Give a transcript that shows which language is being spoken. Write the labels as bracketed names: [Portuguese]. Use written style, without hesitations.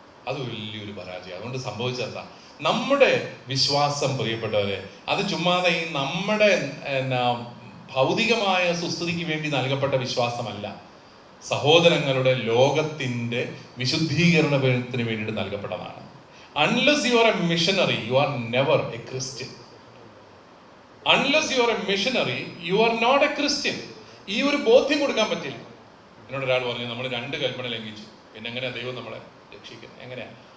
[Malayalam] അത് വലിയൊരു പരാജയം. അതുകൊണ്ട് സംഭവിച്ചെന്താ? നമ്മുടെ വിശ്വാസം, പ്രിയപ്പെട്ടവരെ, അത് ചുമ്മാതെ ഈ നമ്മുടെ ഭൗതികമായ സുസ്ഥിതിക്ക് വേണ്ടി നൽകപ്പെട്ട വിശ്വാസമല്ല. സഹോദരങ്ങളുടെ ലോകത്തിന്റെ വിശുദ്ധീകരണത്തിന് വേണ്ടിയിട്ട് നൽകപ്പെട്ടതാണ്. [English] Unless you are a missionary, you are never a Christian. Unless you are a missionary, you are not a Christian. [Malayalam] ഈ ഒരു ബോധ്യം കൊടുക്കാൻ പറ്റില്ല. എന്നോട് ഒരാൾ പറഞ്ഞു, നമ്മൾ 2 കൽപ്പന ലംഘിച്ചു, പിന്നെ എങ്ങനെയാ ദൈവം നമ്മളെ രക്ഷിക്കുന്നത്? എങ്ങനെയാ?